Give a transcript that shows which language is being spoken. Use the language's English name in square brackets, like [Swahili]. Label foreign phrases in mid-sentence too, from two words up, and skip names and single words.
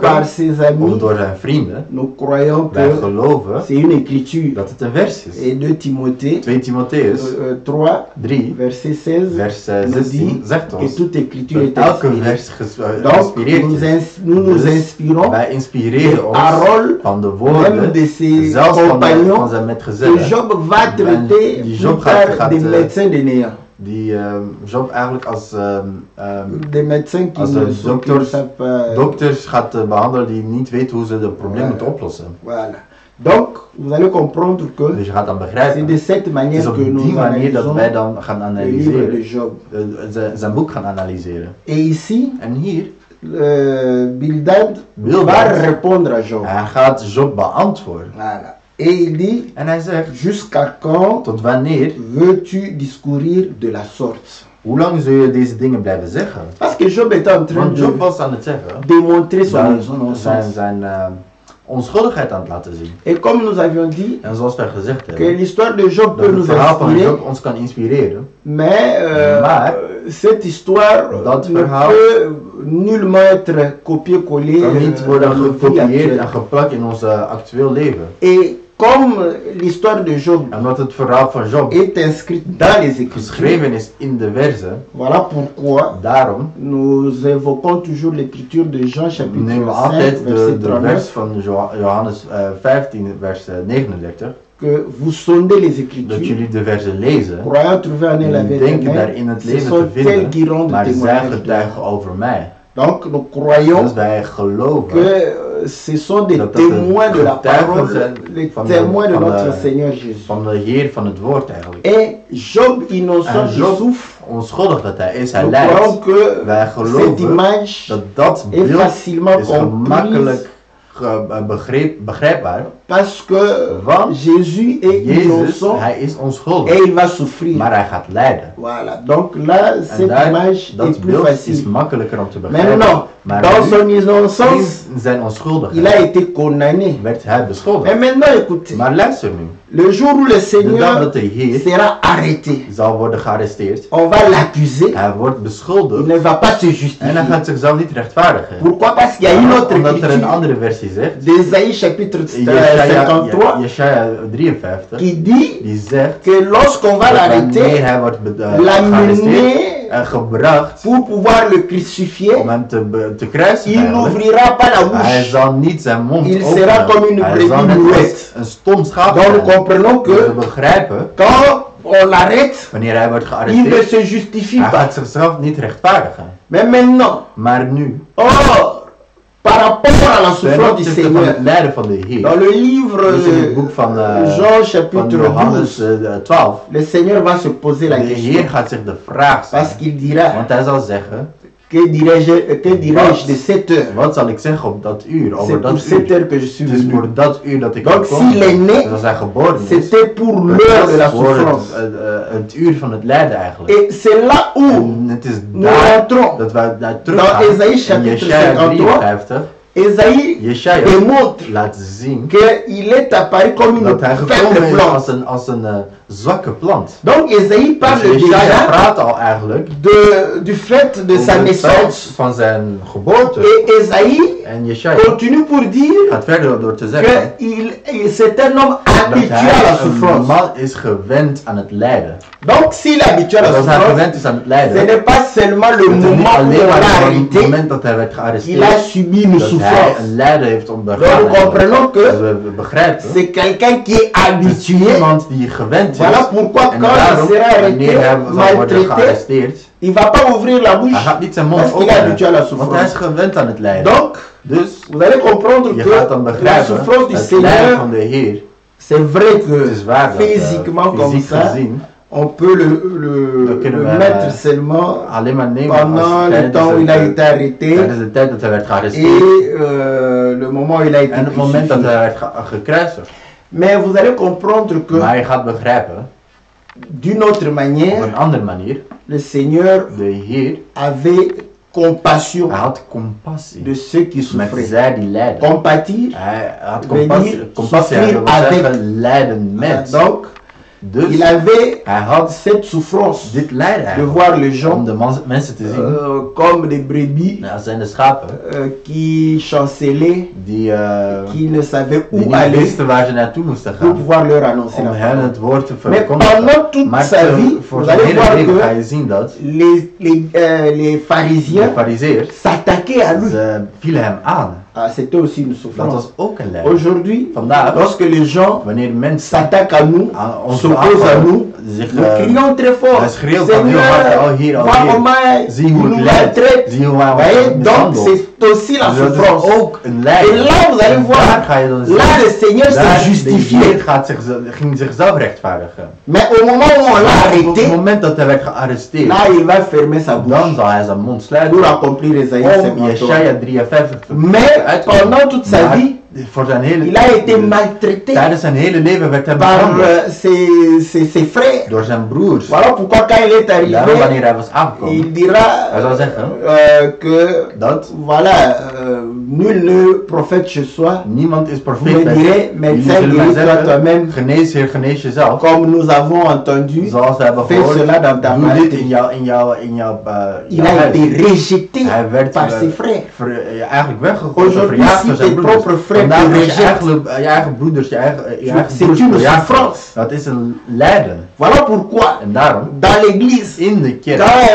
[French] par ses [Dutch] of [French] amis, [Dutch] door zijn vrienden, [French] nous croyons [Dutch] wij [French] que [Dutch] geloven [French] c'est une écriture. [Dutch] dat het een vers is. [French] Et 2 Timothée [Dutch] 2 Timotheus [French] 3, [Dutch] 3, [French] verset 16, [Dutch] vers [French] nous [Dutch] 16 [French] dit [Dutch] zegt [French] que [Dutch] ons [French] toute écriture [Dutch] dat [French] est [Dutch] elke [French] inspirée. [Dutch] vers [French] Donc, [Dutch] geïnspireerd is. [French] nous nous [Dutch] Dus [French] inspirons [Dutch] wij inspireren [French] des [Dutch] ons [French] paroles [Dutch] van de [French] même [Dutch] woorden, [French] de ses [Dutch] zelfs van [French] compagnons [Dutch] zijn [French] que [Dutch] metgezellen, [French] Job va traiter [Dutch] die [French] plus [Dutch] Job [French] tard [Dutch] gaat, [French] des médecins de néant. [Dutch] die Job eigenlijk als [French] Des médecins qui [Dutch] als [French] ne [Dutch] de [French] sont qui ne [Dutch] dokters, [French] savent pas. [Dutch] dokters gaat behandelen die niet weten hoe ze het probleem Ja. moeten oplossen. [French] Voilà. Donc, vous allez comprendre que [Dutch] Dus je gaat dan [French] c'est [Dutch] begrijpen. [French] de cette [Dutch] Het is [French] manière [Dutch] op [French] que [Dutch] die [French] nous [Dutch] manier dat wij [French] analysons [Dutch] dan gaan [French] le livre de [Dutch] analyseren, [French] Job. [Dutch] zijn boek gaan analyseren. [French] Et ici, [Dutch] En hier, [French] Bildad va [Dutch] Bildad, [French] répondre à Job. [Dutch] hij gaat Job beantwoorden. [French] Voilà. Et il dit, [Dutch] En hij zegt, [French] jusqu'à quand [Dutch] tot wanneer, [French] veux-tu discourir de la sorte? [Dutch] hoe lang zul je deze dingen blijven zeggen? [French] Parce que Job est en train [Dutch] Want Job [French] de [Dutch] was aan het zeggen, [French] démontrer son [Dutch] zijn [French] innocence. [Dutch] onschuldigheid aan het laten zien. [French] Et comme nous avions dit, [Dutch] En zoals wij gezegd [French] que [Dutch] hebben, [French] l'histoire de Job [Dutch] dat [French] peut [Dutch] het [French] nous [Dutch] verhaal van [French] inspirer, [Dutch] Job ons kan inspireren, [French] mais [Dutch] Maar, [French] cette histoire [Dutch] dat [French] ne [Dutch] verhaal [French] peut nullement être copié-collé [Dutch] kan niet worden [French] dans nos vies [Dutch] gekopieerd en [French] actuelles. [Dutch] geplakt in ons actueel leven. [French] Et comme l'histoire de Job [Dutch] Omdat het verhaal van Job [French] est inscrite dans les Écritures, [Dutch] geschreven is in de verzen, [French] voilà pourquoi [Dutch] daarom [French] nous évoquons toujours l'écriture de Jean chapitre [Dutch] nemen we [French] 5 [Dutch] altijd [French] verset [Dutch] de vers [French] 39, [Dutch] van Johannes 15 vers 39, [French] que vous sondez les [Dutch] dat [French] Écritures, [Dutch] jullie de verzen lezen, [French] croyant trouver en elle la [Dutch] jullie denken [French] vérité, [Dutch] daarin het [French] ce [Dutch] leven [French] sont [Dutch] te [French] elles qui [Dutch] vinden, [French] rendent [Dutch] maar zij [French] témoignage. [Dutch] getuigen over mij. [French] Donc nous croyons [Dutch] Dus wij geloven [French] que ce sont des [Dutch] dat [French] témoins de la [Dutch] getuigen [French] parole, [Dutch] zijn [French] les [Dutch] van [French] témoins de [Dutch] van [French] notre Seigneur Jésus. [Dutch] van de Heer van het woord eigenlijk. [French] Et Job, innocent [Dutch] En [French] qui [Dutch] Job, [French] souffre, [Dutch] onschuldig dat hij is, hij [French] nous [Dutch] lijdt. [French] croyons que [Dutch] Wij [French] cette [Dutch] geloven [French] image [Dutch] dat dat [French] est [Dutch] beeld [French] facilement [Dutch] is [French] comprise [Dutch] gemakkelijk begrijpbaar. [French] parce que [Dutch] Want [French] Jésus est [Dutch] Jezus, [French] innocent [Dutch] hij is [French] et [Dutch] onschuldig, [French] il va souffrir. [Dutch] maar hij gaat lijden. [French] Voilà, donc là, [Dutch] En [French] cette [Dutch] daar, [French] image [Dutch] dat [French] est plus [Dutch] beeld is [French] facile. [Dutch] makkelijker om te begrijpen. [French] Maintenant, [Dutch] Maar [French] dans [Dutch] nu, [French] son innocence, [Dutch] in zijn [French] il a [Dutch] onschuldigheid [French] été condamné. [Dutch] werd hij [French] Mais [Dutch] beschuldigd. [French] maintenant, écoutez, [Dutch] Maar luister nu, [French] le jour où le [Dutch] de dag [French] Seigneur [Dutch] dat de Heer [French] sera arrêté, [Dutch] zal worden gearresteerd, [French] on va l'accuser, [Dutch] hij wordt [French] il [Dutch] beschuldigd [French] ne va pas se [Dutch] en hij [French] justifier. [Dutch] gaat zichzelf niet rechtvaardigen. [French] Pourquoi? Parce qu'il y a une autre [Dutch] Omdat er een [French] écriture [Dutch] andere versie zegt, [French] d'Ésaïe chapitre [Dutch] Jesaja [French] 53 [Dutch] Jesaja 53, [French] qui dit [Dutch] die zegt [French] que lorsqu'on va [Dutch] dat wanneer [French] l'arrêter, [Dutch] hij wordt gearresteerd [French] l'amener [Dutch] en gebracht [French] pour pouvoir le crucifier, [Dutch] om hem te kruisen, [French] il [Dutch] eigenlijk, [French] n'ouvrira pas la [Dutch] hij [French] bouche. [Dutch] zal niet zijn mond [French] Il [Dutch] openen. [French] sera comme une [Dutch] Hij [French] brebis [Dutch] zal net [French] muette. [Dutch] als een stom schaap [French] Donc nous [Dutch] zijn. [French] comprenons [Dutch] Dus we [French] que [Dutch] begrijpen, [French] quand on l'arrête, [Dutch] wanneer hij wordt [French] il ne [Dutch] gearresteerd, [French] se justifie [Dutch] hij [French] pas. [Dutch] gaat zichzelf niet rechtvaardigen. [French] Mais maintenant, [Dutch] Maar nu, [French] or, par rapport à la [Dutch] ten [French] souffrance du [Dutch] opzichte van [French] Seigneur, [Dutch] het lijden van de [French] dans [Dutch] Heer, [French] le livre [Dutch] dus in het boek van [French] Jean [Dutch] van [French] chapitre [Dutch] Johannes [French] 12, [Dutch] 12, [French] le Seigneur va se poser la [Dutch] de [French] question. [Dutch] Heer gaat zich de vraag [French] Parce [Dutch] stellen. [French] qu'il dira, [Dutch] Want hij zal zeggen, [French] que dirais-je de cette heure? [Dutch] wat zal ik zeggen op dat uur, [French] C'est [Dutch] over [French] pour [Dutch] dat [French] cette [Dutch] uur? [French] heure que je suis [Dutch] Het is [French] venu. [Dutch] voor dat uur dat ik [French] Donc, [Dutch] gekomen [French] s'il est [Dutch] ben. [French] né, [Dutch] Dus als hij geboren is, [French] C'était pour [Dutch] het [French] l'heure de la [Dutch] was voor [French] souffrance. [Dutch] het uur van het lijden eigenlijk. [French] Et c'est là où [Dutch] En het is [French] nous [Dutch] daar [French] rentrons. [Dutch] dat wij daar [French] Dans [Dutch] teruggaan. [French] Ésaïe [Dutch] In [French] chapitre [Dutch] Jesaja [French] 53, [Dutch] 53, [French] Ésaïe [Dutch] Jesaja [French] démontre [Dutch] laat zien [French] qu'il est apparu comme une [Dutch] dat hij [French] faible [Dutch] gekomen is [French] plante. [Dutch] als een zwakke plant. [French] Donc Ésaïe parle [Dutch] Dus Jesaja [French] déjà [Dutch] praat al eigenlijk [French] du fait de sa [Dutch] over het feit [French] naissance. [Dutch] van zijn geboorte. [French] Et Ésaïe [Dutch] En Jesaja [French] continue pour dire [Dutch] gaat verder door te zeggen [French] que c'est un homme [Dutch] dat [French] habitué à la [Dutch] hij een [French] souffrance. [Dutch] man is gewend aan het lijden. [French] Donc s'il est habitué à la [Dutch] Als hij [French] souffrance, [Dutch] gewend is aan het [French] ce [Dutch] lijden, [French] n'est pas seulement le [Dutch] het is niet [French] moment où [Dutch] alleen [French] on [Dutch] maar [French] l'a [Dutch] op het [French] arrêté [Dutch] moment dat hij werd [French] qu'il a [Dutch] gearresteerd, [French] subi une [Dutch] dat hij [French] souffrance. [Dutch] een lijden heeft [French] Donc [Dutch] ondergaan. [French] nous comprenons [Dutch] Dus [French] que [Dutch] we begrijpen, [French] c'est quelqu'un qui est [Dutch] het is [French] habitué. [Dutch] iemand die gewend is. [French] Voilà pourquoi [Dutch] En [French] quand il [Dutch] daarom, [French] sera arrêté, [Dutch] wanneer hij zal worden [French] maltraité, [Dutch] gearresteerd, [French] il ne va pas ouvrir la bouche [Dutch] hij gaat niet zijn mond [French] parce qu'il est habitué à la [Dutch] openen, want hij is [French] souffrance. [Dutch] gewend aan het lijden. [French] Donc, [Dutch] Dus [French] vous allez comprendre [Dutch] je [French] que [Dutch] gaat dan [French] la [Dutch] begrijpen, [French] souffrance du [Dutch] het lijden [French] Seigneur, [Dutch] van de Heer, [French] c'est vrai [Dutch] het [French] que [Dutch] is waar dat [French] physiquement comme [Dutch] fysiek [French] ça, [Dutch] gezien, [French] on peut [Dutch] Dan [French] le [Dutch] kunnen we, [French] mettre seulement [Dutch] alleen maar nemen [French] pendant le [Dutch] tijdens [French] temps où il a été [Dutch] tijdens [French] arrêté [Dutch] de tijd dat hij werd [French] et [Dutch] gearresteerd [French] le moment où il a été [Dutch] en het moment dat [French] crucifié. [Dutch] hij werd gekruisigd. [French] Mais vous allez comprendre que [Dutch] Maar je gaat begrijpen, [French] d'une autre [Dutch] op [French] manière, [Dutch] een andere manier, [French] le Seigneur [Dutch] de Heer, [French] avait compassion [Dutch] hij had compassie [French] de ceux qui [Dutch] met [French] souffraient. [Dutch] zij die lijden. [French] Compatir, [Dutch] Hij had [French] veut [Dutch] compassie, [French] dire [Dutch] compassie [French] souffrir [Dutch] dat wil [French] avec. [Dutch] zeggen lijden met. [French] donc [Dutch] Dus [French] il avait [Dutch] hij had [French] cette souffrance [Dutch] dit lijden [French] de [Dutch] eigenlijk, [French] voir les gens [Dutch] om de mensen te zien, [French] comme des brebis [Dutch] dat zijn de schapen, [French] qui chancelaient, [Dutch] die [French] qui ne savaient [Dutch] niet [French] où aller [Dutch] wisten waar ze naartoe moesten [French] pour [Dutch] gaan, [French] pouvoir leur annoncer [Dutch] om [French] la [Dutch] hen [French] parole. [Dutch] het woord te [French] Mais [Dutch] verkondigen. [French] pendant toute [Dutch] Maar [French] sa vie, [Dutch] voor [French] vous [Dutch] zijn [French] allez [Dutch] hele [French] voir [Dutch] leven ga [French] que [Dutch] je zien dat [French] les [Dutch] de [French] pharisiens [Dutch] fariseërs, [French] s'attaquaient à lui. [Dutch] ze vielen hem aan. [French] Ah, c'était aussi une [Dutch] Dat [French] souffrance. [Dutch] was ook een lijden. [French] Aujourd'hui, [Dutch] Vandaag, [French] lorsque les gens [Dutch] wanneer mensen [French] s'attaquent à nous, [Dutch] aan ons [French] s'opposent à nous, [Dutch] zich [French] nous crions très fort. [Dutch] hij schreeuwt dan heel hard, [French] Seigneur, [Dutch] oh hier, [French] vois [Dutch] oh [French] comment [Dutch] hier, zie [French] il [Dutch] hoe [French] nous [Dutch] ik lijd, [French] maltraite. [Dutch] zie hoe hij [French] Vous voyez, [Dutch] ons [French] donc [Dutch] mishandelt. [French] c'est aussi la [Dutch] Dus dat [French] souffrance. [Dutch] is ook een [French] Et [Dutch] lijden. [French] là, vous allez [Dutch] En [French] voir, [Dutch] daar ga je dan zien, [French] là le Seigneur [Dutch] daar [French] s'est [Dutch] de [French] justifié. [Dutch] Heer ging zichzelf rechtvaardigen. [French] Mais au moment où on l'a [Dutch] Maar op het [French] arrêté, [Dutch] moment dat hij werd gearresteerd, [French] là il va fermer sa [Dutch] dan [French] bouche [Dutch] zal hij zijn mond [French] pour [Dutch] sluiten [French] accomplir Ésaïe [Dutch] om [French] 53. [Dutch] Jesaja 53 [French] Mais pendant toute sa [Dutch] Maar [French] vie, [Dutch] voor zijn hele [French] il a été maltraité [Dutch] tijdens zijn hele leven werd hij [French] par [Dutch] behandeld [French] ses frères. [Dutch] door zijn broers. [French] Voilà pourquoi quand il est [Dutch] Daarom [French] arrivé, [Dutch] wanneer hij was aangekomen, [French] il dira [Dutch] hij zou zeggen [French] que [Dutch] dat [French] voilà, nul ne prophète chez soi. [Dutch] niemand is [French] Vous [Dutch] profeet [French] me [Dutch] bij [French] direz, [Dutch] zich. Jullie [French] médecin, [Dutch] zullen mij [French] guéris-toi [Dutch] zeggen, [French] toi-même, [Dutch] genees Heer, genees jezelf. [French] comme nous avons entendu, [Dutch] Zoals we hebben [French] fais [Dutch] gehoord, [French] cela dans ta [Dutch] doe dit [French] maladie. [Dutch] in jouw [French] Il a [Dutch] huis. [French] été rejeté [Dutch] Hij werd [French] par ses frères. [Dutch] eigenlijk weggegooid, [French] Aujourd'hui, [Dutch] verjaagd [French] si [Dutch] door zijn [French] tes [Dutch] broers. [French] propres frères [Dutch] vandaag [French] te [Dutch] als [French] rejette. [Dutch] je eigen broeders, je eigen [French] C'est [Dutch] broers [French] une [Dutch] verjaagd wordt, [French] souffrance. [Dutch] dat is een lijden. [French] Voilà pourquoi, [Dutch] En daarom, [French] dans l'église, [Dutch] in de [French] quand [Dutch] kerk,